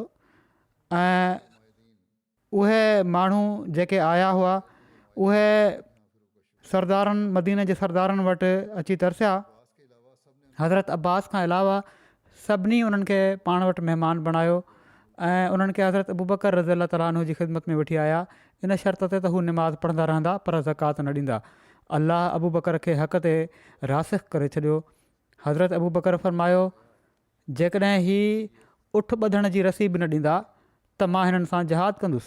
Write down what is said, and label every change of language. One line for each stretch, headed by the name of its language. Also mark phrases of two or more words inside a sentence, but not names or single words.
Sindhi: ऐं उहे माण्हू जेके आया हुआ उहे सरदारनि मदीने जे सरदारनि वटि अची तरसिया। हज़रत अब्बास खां अलावा सभिनी उन्हनि खे पाण वटि महिमान बणायो ऐं उन्हनि खे हज़रत अबू बकर
Arabic: رضي الله تعالى عنه
Sindhi: जी ख़िदमत में वठी आया, इन शर्त ते त हू निमाज़ पढ़ंदा रहंदा पर ज़कात न ॾींदा। अल्लाह अबू बकर खे हक़ ते रासिख़ करे छॾियो। हज़रत अबू बकर फ़रमायो, जेकॾहिं ही उठ ॿधण जी रसी बि न ॾींदा त मां हिननि सां जहाद कंदुसि।